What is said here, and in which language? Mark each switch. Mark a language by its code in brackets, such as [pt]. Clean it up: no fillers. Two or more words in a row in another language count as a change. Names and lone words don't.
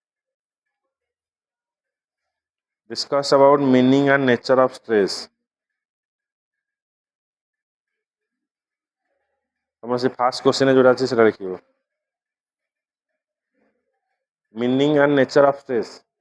[en] Discuss about meaning and nature of stress. [or] ତମର ସେ [en] first question [or] ଯୋଉଟା ଅଛି ସେଟା ଲେଖିବ [en] meaning and nature of stress.